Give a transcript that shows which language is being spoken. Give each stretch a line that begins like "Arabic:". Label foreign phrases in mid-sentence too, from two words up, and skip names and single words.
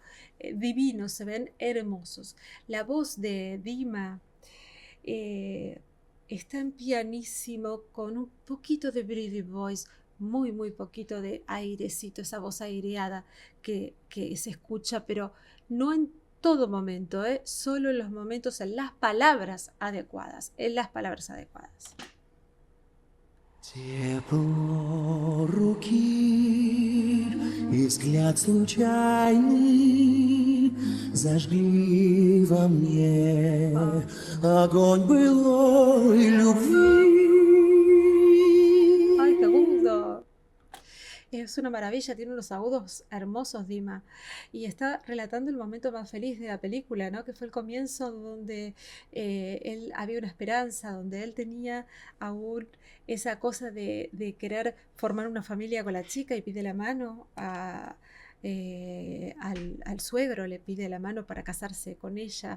Spanish: Divinos, se ven hermosos. La voz de Dima está en pianísimo con un poquito de
English: breathy voice,
Spanish: muy, muy poquito de airecito, esa voz aireada que se escucha, pero no en todo momento, solo en los momentos, en las palabras adecuadas,
Russian: Тепло руки и взгляд случайный зажгли во мне огонь былой любви.
Spanish: ¡Ay, qué agudo! Es una maravilla, tiene unos agudos hermosos, Dima. Y está relatando el momento más feliz de la película, ¿no? Que fue el comienzo donde él había una esperanza, donde él tenía aún esa cosa de querer formar una familia con la chica y pide la mano al suegro, le pide la mano para casarse con ella.